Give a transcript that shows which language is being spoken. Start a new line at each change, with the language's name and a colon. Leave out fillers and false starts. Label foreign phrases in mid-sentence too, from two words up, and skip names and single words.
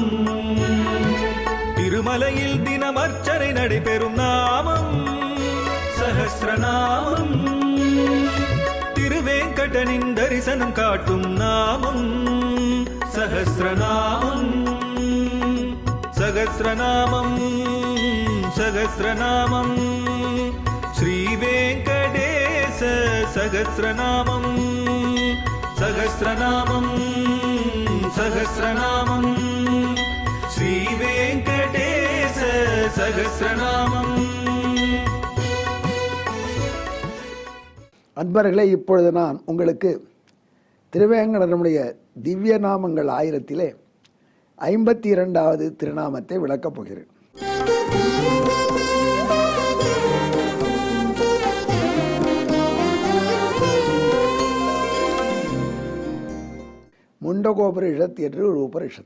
Tamil: திருமலையில் தினம் அர்ச்சனை நடைபெறும் நாமம் சஹஸ்ரநாமம். திருவேங்கடனின் தரிசனம் காட்டும் நாமம் சஹஸ்ரநாமம்.
Sanskrit: सहस्रनामं सहस्रनामं श्रीवेङ्कटेश सहस्रनामं सहस्रनामं सहस्रनामं श्रीवेङ्कटेश सहस्रनामं।
Tamil: அன்பர்களே, இப்பொழுது நான் உங்களுக்கு திருவேங்கடனுடைய திவ்ய நாமங்கள் 1000 52வது திருநாமத்தை விளக்கப் போகிறேன். முண்டகோபனிஷத் என்று ஒரு உபனிஷத்.